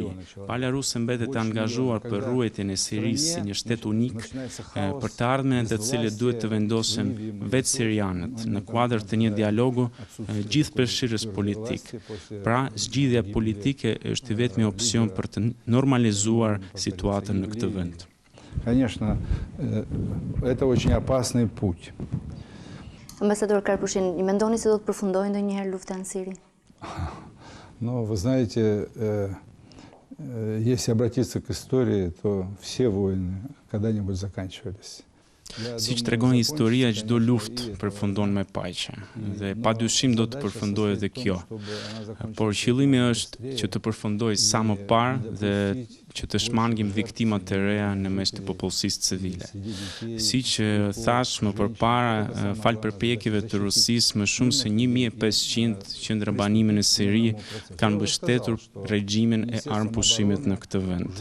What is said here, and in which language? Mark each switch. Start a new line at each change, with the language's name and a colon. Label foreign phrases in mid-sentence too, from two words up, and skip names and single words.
Albanian: Pala ruse mbetet e angazhuar për ruajtjen e Sirisë si një shtet unik për të ardhmen të cilët duhet të vendosen vetë sirianët në kuadër të një dialogu gjithëpërfshirës politik. Pra, zgjidhja politike është vetmi opsion për të normalizuar situatën në këtë vend.
Russian: Конечно, это очень опасный путь.
Albanian: Ambasador Karpushin, i mendoni se do të përfundojë ndonjëherë lufta në Siri?
Russian: Но вы знаете, если обратиться к истории, то все войны когда-нибудь заканчивались.
Albanian: Siç tregon historia, çdo luftë përfundon me paqe dhe padyshim do të përfundojë edhe kjo. Por qëllimi është që të përfundojë sa më parë dhe që të shmangim viktimat të reja në mes të popullsisë civile. Siç thash më përpara, fal përpjekjeve të Rusisë, më shumë se 1500 qendrëbanime në Siri kanë mbështetur regjimin e armëpushimit në këtë vend.